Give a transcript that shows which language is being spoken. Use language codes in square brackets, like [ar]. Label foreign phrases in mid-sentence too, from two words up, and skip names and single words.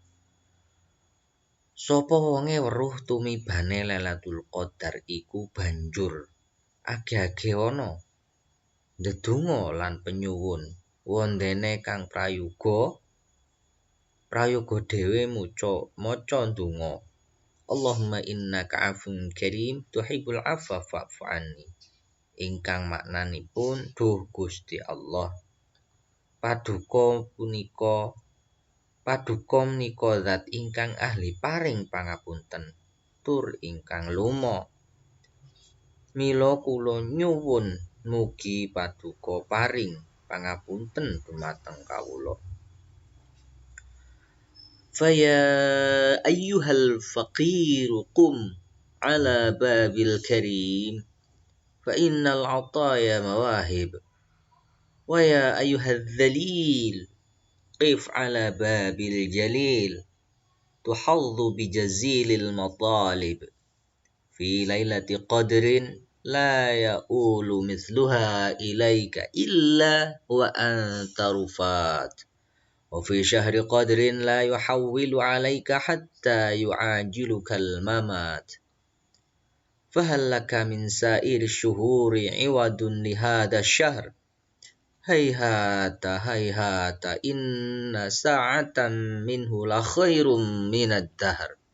[jv] Sapa wonge weruh tumibane Lailatul Qadar iku banjur ageh-ageh ana ndedonga lan penyuwun wondene kang prayoga dhewe maca ndonga [ar] اللهم إنك عفو كريم تحب العفو فاعف عني [jv] ingkang maknanipun duh Gusti Allah paduka menika zat ingkang ahli paring pangapunten tur ingkang lumo mila kula nyuwun mugi paduka paring pangapunten dumateng kawula. [ar] فيا أيها الفقير قم على باب الكريم فإن العطايا مواهب ويا أيها الذليل قف على باب الجليل تحظ بجزيل المطالب في ليلة قدر لا يعود مثلها إليك إلا وأنت رفات وفي شهر قدر لا يحول عليك حتى يعاجلك الممات فهل لك من سائر الشهور عوض لهذا الشهر هيهات هيهات إن ساعة منه لخير من الدهر